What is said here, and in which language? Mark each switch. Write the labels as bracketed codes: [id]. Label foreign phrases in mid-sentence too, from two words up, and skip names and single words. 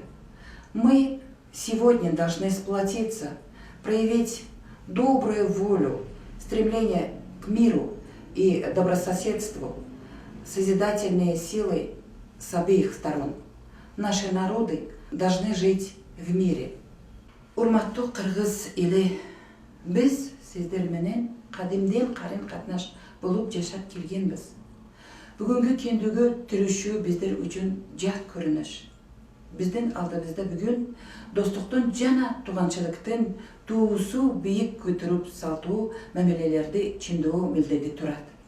[ru] Мы сегодня должны сплотиться, проявить добрую волю, стремление к миру и добрососедству, созидательные силы с обеих сторон. Наши народы должны жить в мире. [ky] Урматтуу кыргыз эли, биз сиздер менен кадимден карым катнаш болуп жашап келгенбиз. Бүгүнкү кендүүгө түрүшүү биздер үчүн жат көрүнүш. Биздин алдыбызда бүгүн достуктун жана тууганчылыктын туусу бийик көтөрүп салтуу мамилелерди чындоо милдети турат.